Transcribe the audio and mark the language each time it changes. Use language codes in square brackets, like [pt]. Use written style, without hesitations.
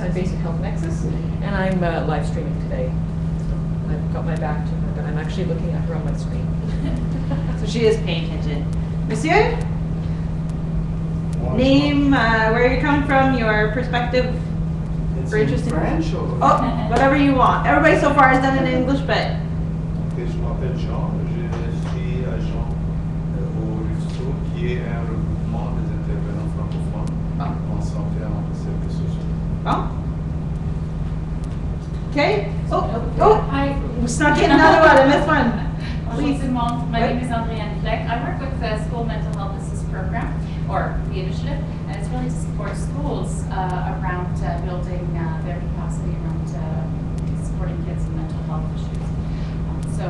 [en] I'm based at Health Nexus, and I'm live streaming today. So I've got my back to her, but I'm actually looking at her on my screen. So she is paying attention. Monsieur? Name, where you're coming from, your perspective. It's for interest in French or? Oh, whatever you want. Everybody so far has done it in English, but. [fr] Ok, je m'appelle Jean, je suis agent au RUSO, qui est un regroupement des intervenants francophones en santé et en services sociaux. [en] Oh. Okay. I snuck in another one. I missed one. Please. My name is Angelyn. I work with the School Mental Health Assist Program, or the initiative, and it's really to support schools around building their capacity around supporting kids with mental health issues.